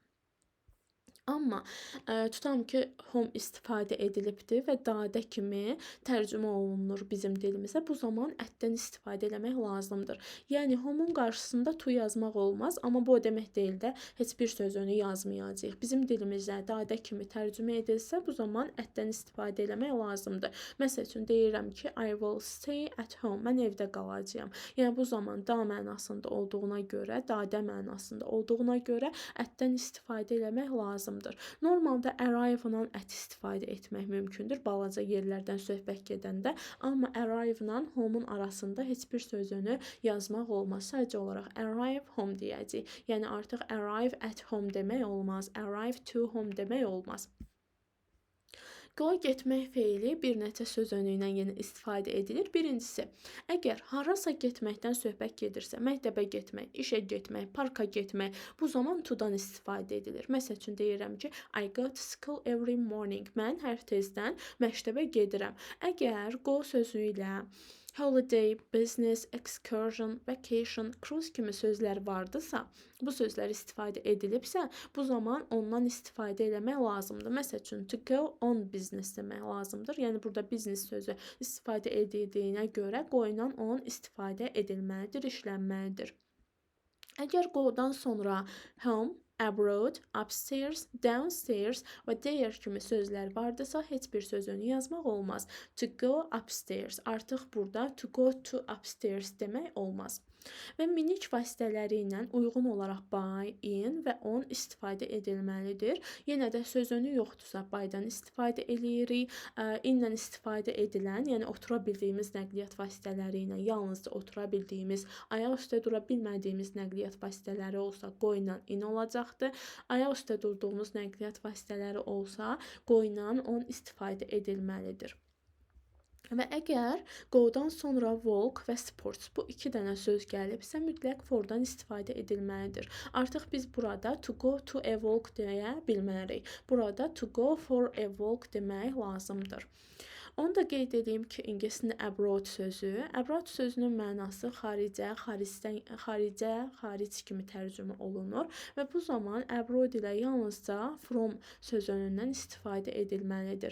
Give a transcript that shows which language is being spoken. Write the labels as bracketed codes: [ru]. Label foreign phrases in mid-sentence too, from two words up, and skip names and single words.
[az] Amma tutam ki, home istifadə edilibdir və dadə kimi tərcümə olunur bizim dilimizə. Bu zaman ətdən istifadə etmək lazımdır. Yəni, home'un qarşısında to yazmaq olmaz, amma bu o demək deyil də heç bir sözünü yazmayacağıq. Bizim dilimizə dadə kimi tərcümə edilsə, bu zaman ətdən istifadə etmək lazımdır. Məsəl üçün, deyirəm ki, [en] I will stay at home. [az] Mən evdə qalacağam. Yəni, bu zaman da mənasında olduğuna görə, dadə mənasında olduğuna görə ətdən istifadə etmək lazımdır. lazımdır. Normalda arrive-la at istifadə etmək mümkündür balaca yerlərdən söhbət gedəndə, amma arrive-la home-un arasında heç bir sözünü yazmaq olmaz. Sadəcə olaraq [en] arrive home [az] deyəcəyik. Yəni artıq [en] arrive at home [az] demək olmaz, [en] arrive to home [az] demək olmaz. Go getmək feili bir neçə sözünü ilə yenə istifadə edilir. Birincisi, əgər harasa getməkdən söhbət gedirsə, məktəbə getmək, işə getmək, parka getmək, bu zaman to-dan istifadə edilir. Məsəl üçün deyirəm ki, [en] I go to school every morning. [az] Mən hər tezdən məktəbə gedirəm. Əgər go sözü ilə [en] holiday, business, excursion, vacation, cruise [az] kimi sözlər vardısa, bu sözlər istifadə edilibsə, bu zaman ondan istifadə etmək lazımdır. Məsəl üçün, [en] to go on business [az] demək lazımdır. Yəni, burada business sözü istifadə edildiyinə görə qoyulan on istifadə edilməlidir, işlənməlidir. Əgər go-dan sonra [en] home, abroad, upstairs, downstairs [az] və there kimi sözlər vardısa, heç bir sözünü yazmaq olmaz. [en] To go upstairs. [az] Artıq burada [en] to go to upstairs [az] demək olmaz. Və minik vasitələri ilə uyğun olaraq [en] by, in [az] və on istifadə edilməlidir. Yenə də sözünü yoxdursa by'dan istifadə edirik. In-lə istifadə edilən, yəni otura bildiyimiz nəqliyyat vasitələri ilə yalnızca otura bildiyimiz, ayaq üstə dura bilmədiyimiz nəqliyyat vasitələri olsa go ilə in olacaqdır. Ayaq üstə durduğumuz nəqliyyat vasitələri olsa go ilə on istifadə edilməlidir. Və əgər go-dan sonra walk və sports bu iki dənə söz gəlibsə, mütləq for-dan istifadə edilməlidir. Artıq biz burada [en] to go to a walk [az] deyə bilmərik. [en] Burada to go for a walk [az] demək lazımdır. Onu da qeyd edeyim ki, ingiliscə abroad sözünün mənası xaricə, xaric kimi tərcümə olunur və bu zaman abroad ilə yalnızca from sözünündən istifadə edilməlidir.